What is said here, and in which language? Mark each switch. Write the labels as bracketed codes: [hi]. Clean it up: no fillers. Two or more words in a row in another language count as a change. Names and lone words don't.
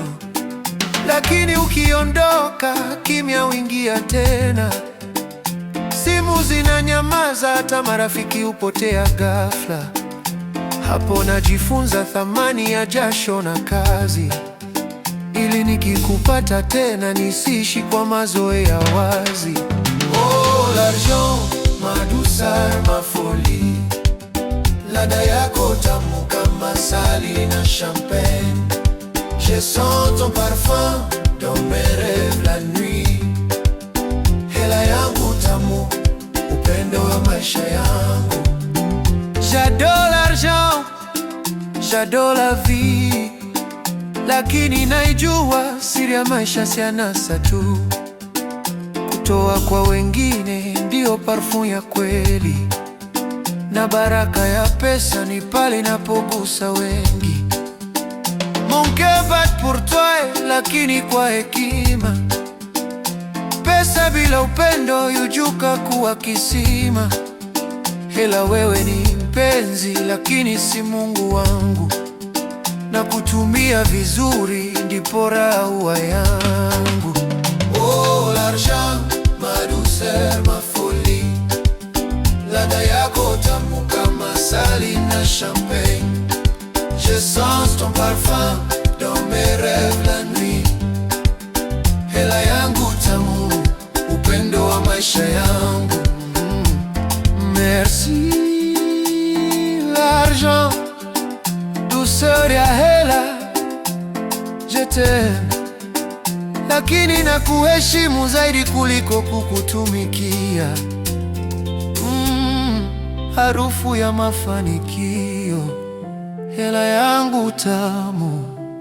[sw] Lakini ukiondoka, kimya huingia tena. Simu zinanyamaza, hata marafiki hupotea ghafla. Hapo najifunza thamani ya jasho na kazi, ili nikikupata tena nisiishi kwa mazoea wazi. [fr] Oh, l'argent, ma douceur, ma folie, [sw] ladha yako tamu kama asali na champagne. [fr] Je sens ton parfum dans mes rêves la nuit. [sw] Hela yangu tamu, upendo wa maisha yangu. [fr] J'adore l'argent, j'adore la vie, [sw] lakini naijua siri ya maisha si anasa tu. Kutoa kwa wengine ndio parfum ya kweli, na baraka ya pesa ni pale inapogusa wengi. [fr] Mon cœur bat pour toi, [sw] lakini kwa hekima. Pesa bila upendo yujuka kuwa kisima. Hela wewe ni mpenzi, lakini si Mungu wangu, na kutumia vizuri ndipo raha huwa yangu. [fr] Oh, l'argent, ma douceur, ma folie, [sw] ladha yako tamu kama asali na champagne. [fr] Je sens ton parfum dans mes rêves la nuit. [sw] Hela yangu tamu, upendo wa maisha yangu. [fr] Merci l'argent, [sw] douceur ya hela, [fr] je t'aime, [sw] lakini na kuheshimu zaidi kuliko kukutumikia. Harufu ya mafanikio, hela yangu tamu.